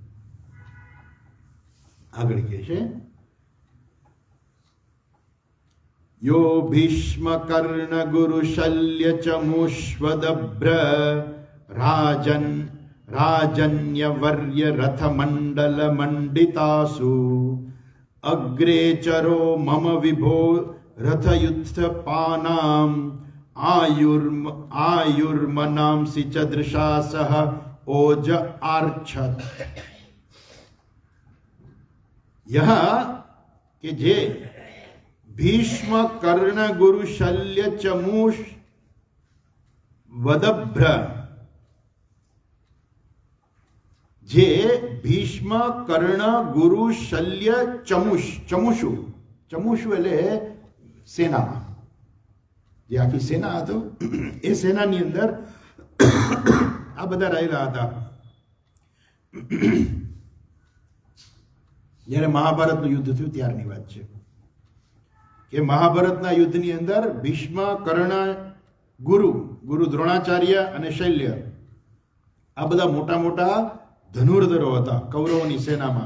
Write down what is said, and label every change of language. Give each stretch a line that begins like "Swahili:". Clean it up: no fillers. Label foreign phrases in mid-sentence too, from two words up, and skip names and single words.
Gujarati: આગળ કહે છે,
Sanskrit: યો ભીષ્મ કર્ણ ગુરુ શલ્ય ચમુષ્વદભ્ર રાજન્યવર્ય રથમંડલ મંડિતાસુ અગ્રેચરો મમ વિભો રથયુત્થપાનામ આયુર્મનાંસી ચ દૃશા સહ ઓજ આર્છત.
Hindi: यह कि
Sanskrit: जे भीष्म कर्ण गुरु शल्य चमूष वदभ्र, जे भीष्म कर्ण गुरु शल्य चमुषु
Gujarati: એટલે સેનામાં જે આખી સેના હતો એ સેનાની અંદર આ બધા રહેલા હતા. જ્યારે મહાભારતનું યુદ્ધ થયું ત્યારની વાત છે કે મહાભારતના યુદ્ધની અંદર ભીષ્મ કર્ણ ગુરુ દ્રોણાચાર્ય અને શૈલ્ય આ બધા મોટા મોટા ધનુર્ધરો હતા કૌરવોની સેનામાં.